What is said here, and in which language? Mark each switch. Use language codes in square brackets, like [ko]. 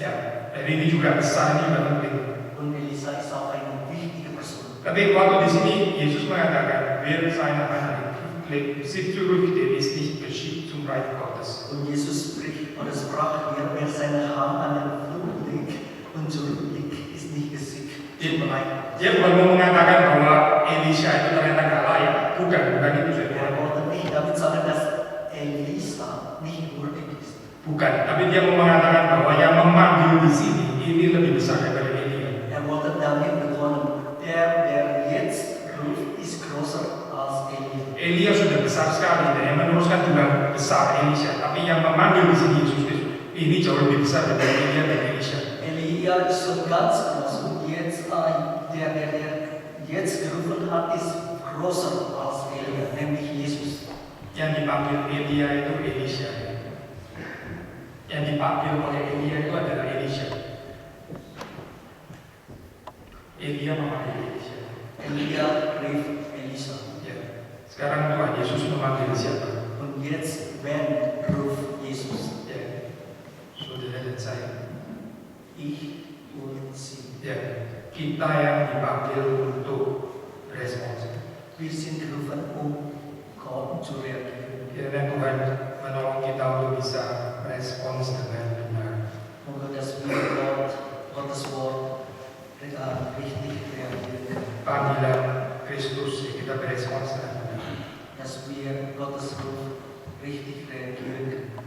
[id] Ya, jadi ini juga besar, ini juga penting. [de] Und Elisa ist auch eine wichtige Person. [id] Tapi waktu di sini Yesus mengatakan, [de] wer seine Hand legt, sieht zurück, der ist nicht geschickt zum Reich Gottes. Und Jesus sprach hier, wer seine Hand an den Fluch legt und zurücklegt, ist nicht geschickt zum Reich. [id] Dia bukan mau mengatakan bahwa Elisha itu ternyata gak layak, bukan itu saja. [de] Er wollte nicht damit sagen, dass Elisa nicht würdig ist. [id] Bukan, tapi dia mau mengatakan bahwa yang memanggil di sini ini lebih besar daripada Elia. [de] Er wollte damit betonen, der jetzt ruft, ist größer als Elia. [id] Elia sudah besar sekali dan yang meneruskan juga besar Elisha. Tapi yang memanggil di sini Yesus Kristus ini jauh lebih besar daripada Elia dan Elisha. [de] Elia ist schon ganz groß und jetzt der jetzt gerufen hat, ist größer als Elia, nämlich Jesus. [id] Yang dipanggil Elia itu Elisha. Yang dipanggil oleh Elia itu adalah Elisha. Elia memanggil Elisha. [de] Elia rief Elisa. [id] Ya. Sekarang Tuhan Yesus memanggil siapa? [de] Und jetzt, wen ruft Jesus? [id] Ya. Saudara dan saya. [de] Ich und sie. [id] Ya. Kita yang dipanggil untuk respons. [de] Wir sind gerufen, Gott zu reagieren. [id] Kiranya Tuhan menolong kita untuk bisa merespons dengan benar. [de] Moga dass wir Gottes Wort richtig reagieren. [id] Panggilan Kristus yang kita berespons dengan benar. [de] Dass wir Gottes Ruf richtig reagieren.